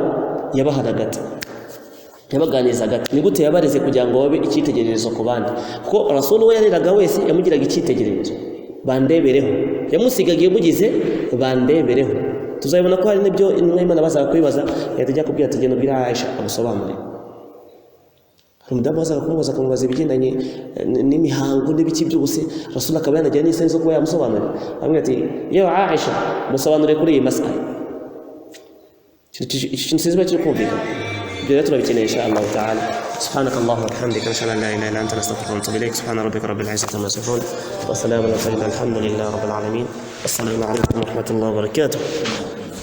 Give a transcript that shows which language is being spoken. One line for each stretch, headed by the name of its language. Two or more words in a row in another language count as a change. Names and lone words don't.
Kinyarwanda: yabahana gati yabaganiza gati ni gute yabareze kugira ngo babe icyitegererezo ku bandi kuko Rasul we yareraga wese yamugiraga icyitegererezo bandebereho yamusigagiye mugize bandebereho tuzayibona ko hari n'ibyo Imana bazaga kwibaza yajya kubwira ati genda ubwira Aisha amusobanure umudamu wazaga kumubaza ibigendanye n'imihango n'ibiki byose Rasul akaba yanagira n'iseni zo kuba yamusobanurira amwe ati yewe Aisha musobanure kuri iyi masala ikintu sizba cyo kumvikana ibyo turabikeneye
Arabic: إن شاء الله تعالى سبحانك اللهم وبحمدك نشهد ان لا اله الا انت نستغفرك ونتوب اليك سبحان ربك رب العزه عما يصفون وسلام على المرسلين الحمد لله رب العالمين السلام عليكم ورحمه الله وبركاته